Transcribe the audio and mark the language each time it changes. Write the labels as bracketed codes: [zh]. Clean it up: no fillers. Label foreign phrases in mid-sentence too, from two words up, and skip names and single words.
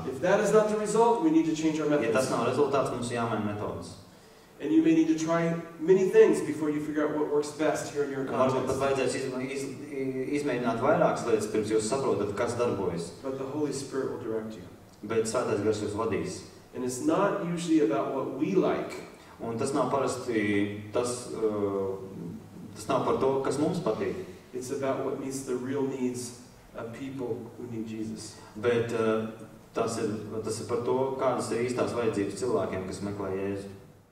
[en] If that is not the result, we need to change our [lv] Ja tas [en] methods. [lv] nav rezultāts, mums jāmaina metodas. [en] And you may need to try many things before you figure out what works best here in your [lv] Varbūt pat [en] context. [lv] vajadzēs izmēģināt vairākas lietas, pirms jūs saprotat, kas darbojas. [en] But the Holy Spirit will direct you. [lv] Bet Svētais Gars jūs vadīs. [en] And it's not usually about what we like. [lv] Un tas nav parasti, tas nav par to, kas mums patīk. [en] It's about what meets the real needs of people who need Jesus. [lv] Bet tas ir par to, kādas ir īstās vajadzības cilvēkiem, kas meklē Jēzu.